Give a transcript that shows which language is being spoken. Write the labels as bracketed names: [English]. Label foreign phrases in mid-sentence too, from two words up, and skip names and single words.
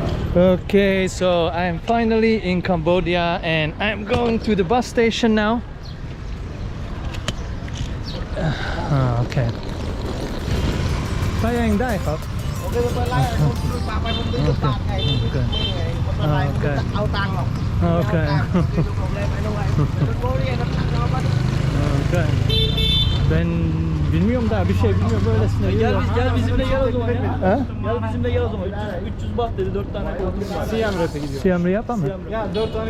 [English] Okay, so I'm finally in Cambodia and I'm going to the bus station now. Okay. [Thai] ไปเองได้ครับ โอเคไม่เป็นไรผมดูตามไปผมดูตามไงไม่เป็นไรเอาตังค์หรอก [English] Okay. [Turkish] Ben bilmiyorum daha bir şey bilmiyorum böylesine yürüyorum. Gel bizimle gel o zaman ya. Ha? Gel bizimle gel o zaman. 300 baht dedi 4 tane koltuk var. Siem Reap'e gidiyor. Siem Reap mı? Ya 4 tane